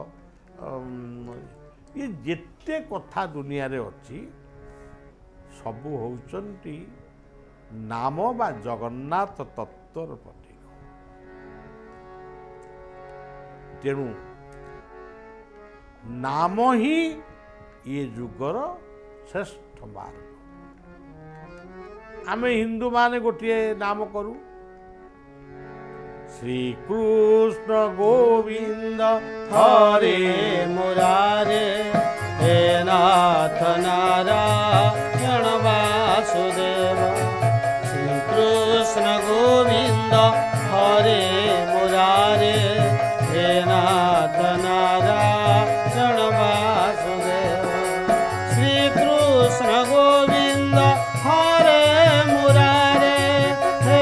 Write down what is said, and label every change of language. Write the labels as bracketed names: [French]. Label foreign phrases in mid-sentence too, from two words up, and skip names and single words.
[Odia] ଇଏ ଯେତେ କଥା ଦୁନିଆରେ ଅଛି ସବୁ ହେଉଛନ୍ତି ନାମ ବା ଜଗନ୍ନାଥ ତତ୍ତ୍ୱର ପ୍ରତୀକ ତେଣୁ ନାମ ହିଁ ଏ ଯୁଗର ଶ୍ରେଷ୍ଠ ମାର୍ଗ ଆମେ ହିନ୍ଦୁମାନେ ଗୋଟିଏ ନାମ କରୁ ଶ୍ରୀକୃଷ୍ଣ ଗୋବିନ୍ଦ [Sanskrit] हरे मुरारे हे नाथ नारायण वासुदेव श्री कृष्ण गोविंद हरे मुरारे हे नाथ नारायण वासुदेव श्री कृष्ण गोविंद हरे मुरारे हे